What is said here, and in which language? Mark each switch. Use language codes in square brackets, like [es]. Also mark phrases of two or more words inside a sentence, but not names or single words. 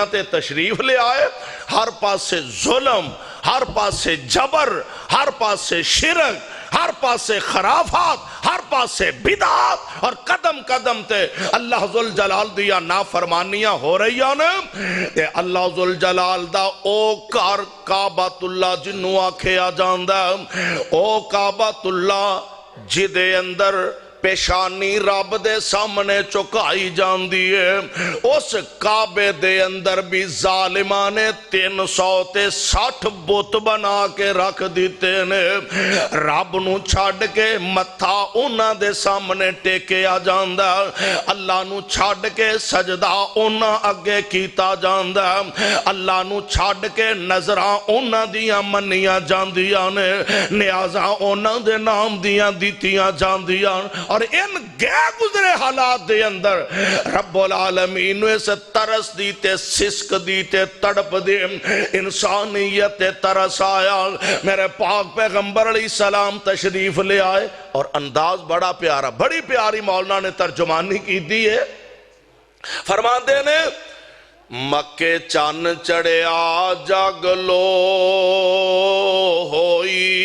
[pa] تے تشریف لے آئے ہر پاس سے ظلم ہر پاس سے جبر ہر پاس سے شرک ہر پاس سے خرافات ہر پاس سے بدعات اور قدم قدم تے اللہ ذوالجلال دیا نافرمانیاں ہو رہی ہیں تے اللہ ذوالجلال دا او کار کعبۃ اللہ جنوں آکھیا جاندا او کعبۃ اللہ جدے اندر پیشانی رب دے سامنے چکائی جاتی ہے. اس کعبے دے اندر بھی ظالماں نے 360 بت بنا کے رکھ دتے نے. رب نوں چھڈ کے متھا انہاں دے سامنے ٹیکیا جاندا، اللہ نوں چھڈ کے سجدہ انہاں اگے کیتا جاندا، اللہ نوں چھڈ کے نذراں انہاں دیاں منیاں جاندیاں نے، نیازاں انہاں دے نام دیاں دتیاں جاندیاں. اور ان غیر گزرے حالات دے اندر رب العالمین نوں اس ترس دی تے سسک دی تے تڑپ دے انسانیت تے ترس آیا. میرے پاک پیغمبر علیہ السلام تشریف لے آئے اور انداز بڑا پیارا، بڑی پیاری مولانا نے ترجمانی کی دی ہے. فرماتے نے مکے چن چڑھیا جگ لو ہوئی.